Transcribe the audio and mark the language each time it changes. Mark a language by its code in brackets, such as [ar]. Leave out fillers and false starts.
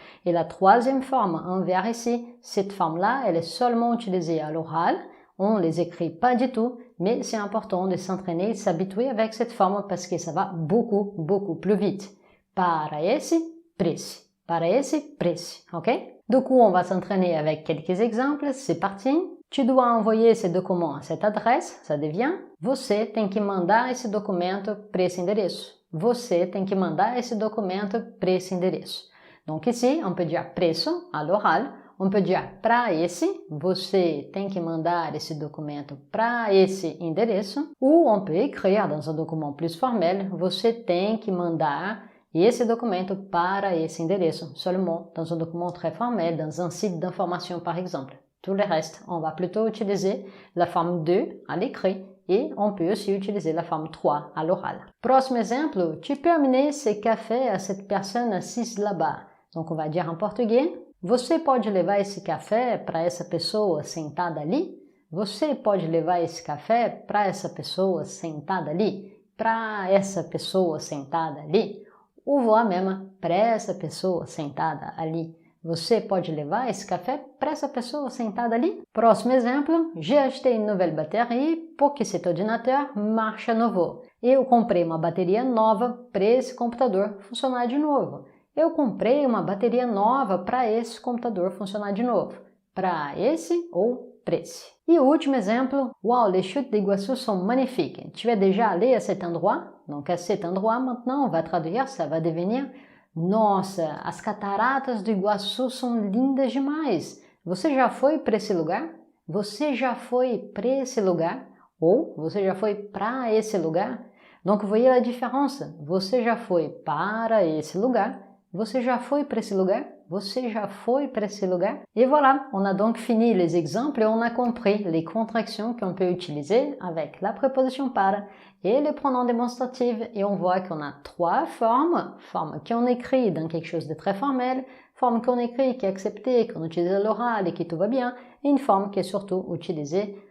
[fr] Et la troisième forme, envers ici, cette forme-là, elle est seulement utilisée à l'oral. On ne les écrit pas du tout, mais c'est important de s'entraîner et s'habituer avec cette forme parce que ça va beaucoup, beaucoup plus vite. [pt] Para esse, presse. Para esse, presse. OK? [fr] Du coup, on va s'entraîner avec quelques exemples. C'est parti. Tu dois envoyer esse documento a cette adresse, ça devient [pt] você tem que mandar esse documento para esse endereço. Você tem que mandar esse documento para esse endereço. [fr] Donc ici, on peut dire preço à l'oral, on peut dire para esse, [pt] você tem que mandar esse documento para esse endereço, [fr] ou on peut écrire dans un document plus formel, você tem que mandar esse documento para esse endereço, seulement dans un document très formel, dans un site d'information par exemple. Tout le reste, on va plutôt utiliser la forme 2 à l'écrit et on peut aussi utiliser la forme 3 à l'oral. [pt] Próximo exemplo, [fr] tu peux amener ce café à cette personne assise là-bas. Donc on va dire en português, [pt] você pode levar esse café para essa pessoa sentada ali? Você pode levar esse café para essa pessoa sentada ali? Para essa pessoa sentada ali? Ou voix même, para essa pessoa sentada ali. Você pode levar esse café para essa pessoa sentada ali? Próximo exemplo, [fr] j'ai acheté une nouvelle batterie pour que cet ordinateur marche à nouveau. [pt] Eu comprei uma bateria nova para esse computador funcionar de novo. Eu comprei uma bateria nova para esse computador funcionar de novo. Para esse ou para esse. E o último exemplo, [fr] wow, les chutes d'Iguaçu sont magnifiques. Tu es déjà allé à cet endroit? Donc à cet endroit, maintenant, on va traduire, ça va devenir [pt] nossa, as cataratas do Iguaçu são lindas demais. Você já foi para esse lugar? Você já foi para esse lugar? Ou você já foi para esse lugar? [fr] Donc, voyez la différence. [pt] Você já foi para esse lugar? Você já foi para esse lugar? Você já foi para esse lugar? [fr] Et voilà, on a donc fini les exemples et on a compris les contractions qu'on peut utiliser avec la préposition para et les pronoms démonstratifs. Et on voit qu'on a 3 formes. Forme qu'on écrit dans quelque chose de très formel, forme qu'on écrit qui est acceptée, qu'on utilise à l'oral et qui tout va bien, et une forme qui est surtout utilisée